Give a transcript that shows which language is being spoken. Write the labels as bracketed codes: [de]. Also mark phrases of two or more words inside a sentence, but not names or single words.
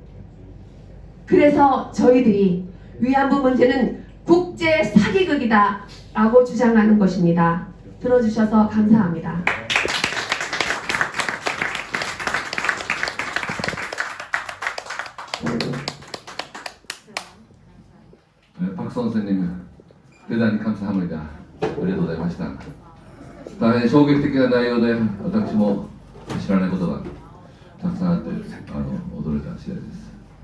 [ko] 그래서 저희들이 위안부 문제는 국제 사기극이다 라고 주장하는 것입니다. 들어주셔서 감사합니다. 박 선생님 대단히 감사합니다. [ja] ありがとうございました。大変衝撃的な内容で私も知らないことがたくさんあって驚いた次第です。